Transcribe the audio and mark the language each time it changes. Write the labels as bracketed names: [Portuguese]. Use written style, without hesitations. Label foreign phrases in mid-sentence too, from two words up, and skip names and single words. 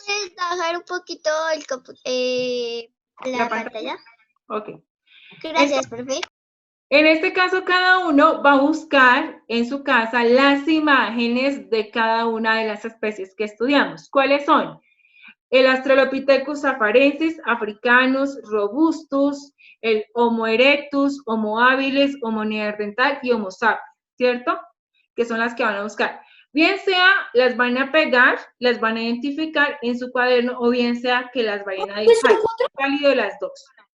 [Spanish] puedes bajar un poquito la pantalla? Ok. Gracias, profe. En este caso, cada uno va a buscar en su casa las imágenes de cada una de las especies que estudiamos. ¿Cuáles son? El Australopithecus afarensis, africanus, robustus, el Homo erectus, Homo habilis, Homo neandertal y Homo sapiens, ¿cierto? Que son las que van a buscar. Bien sea, las van a pegar, las van a identificar en su cuaderno, o bien sea que las vayan a dibujar. Es válido las dos.